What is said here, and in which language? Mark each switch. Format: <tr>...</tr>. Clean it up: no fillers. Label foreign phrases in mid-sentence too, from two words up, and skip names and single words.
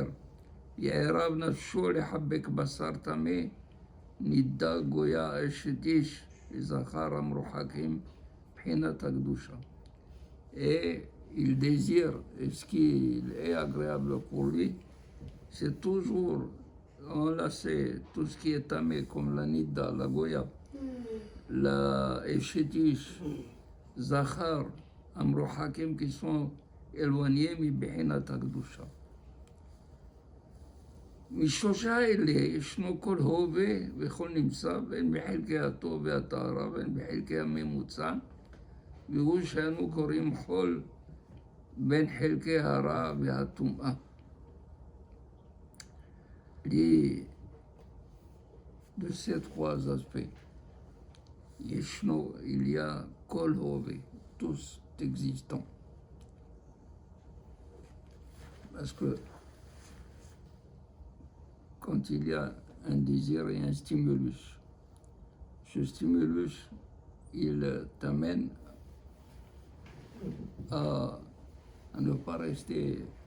<he>יערב נפשו לחבק בשר טמא, נידה גויה אשת איש, לזכר המרוחקים, מבחינת הקדושה.</he> <fr>Et il désire, et ce qui est agréable pour lui, c'est toujours enlacer tout ce qui est tamé, comme la nida, la goya, la eshetish,</fr> <he>זכר, המרוחקים,</he> <fr>qui sont éloignés,</fr> <he>מבחינת הקדושה. משלושה אלה ישנו כל הווה וכל נמצא, בין בחלקי הטוב והטהרה, בין בחלקי הממוצע, והוא שאנו קוראים חול בין חלקי הרע והטומאה.</he> <fr>De ces trois aspects, il y a</fr> <he>כל הווה,</he> <fr>tous existants. Parce que quand il y a un désir et un stimulus, ce stimulus, il t'amène à ne pas rester.</fr>